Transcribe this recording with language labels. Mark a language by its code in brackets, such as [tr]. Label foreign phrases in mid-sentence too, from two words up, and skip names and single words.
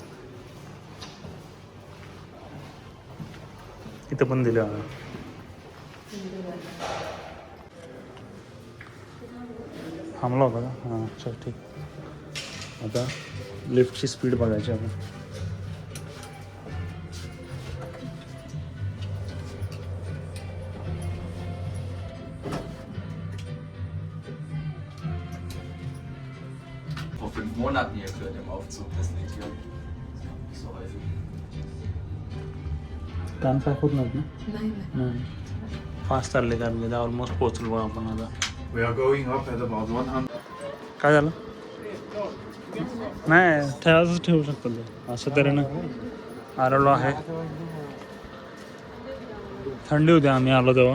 [mr] इथं पण दिलं बघा. थांबला होता का? हां चल ठीक. आता लिफ्टची स्पीड बघायची आपण. [de] Vor 5 Monaten hier gehört im Aufzug, das liegt hier. So häufig. [mr] कान काय होत नाहीत ना? नाही. फास्ट चालले कारण ऑलमोस्ट पोहोचलो बघा आपण आता. [en] We are going up at about 100. [mr] काय झालं? नाही ठेवायचंच ठेवू शकतो ते. असं तऱ्हेनं आलेलो आहे. थंडी होती आम्ही आलो तेव्हा.